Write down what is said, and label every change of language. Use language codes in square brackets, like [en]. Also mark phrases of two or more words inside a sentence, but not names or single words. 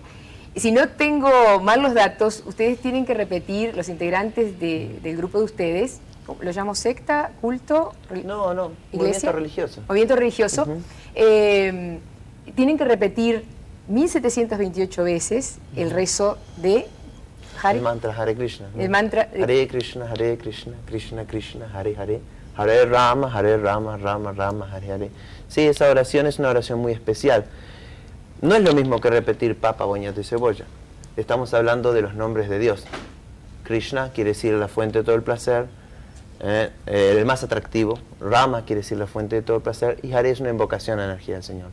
[es] Si no tengo mal los datos, ustedes tienen que repetir, los integrantes del grupo de ustedes, ¿lo llamo secta, culto, No, iglesia? Movimiento religioso. Movimiento religioso. Tienen que repetir 1728 veces el rezo de El mantra Hare Krishna. El mantra Hare Krishna, Krishna Krishna, Hare Hare, Hare Rama, Rama Rama, Hare Hare. Sí, esa oración es una oración muy especial. No es lo mismo que repetir papa, boñato y cebolla. Estamos hablando de los nombres de Dios. Krishna quiere decir la fuente de todo el placer, el más atractivo. Rama quiere decir la fuente de todo el placer. Y Hare es una invocación a la energía del Señor.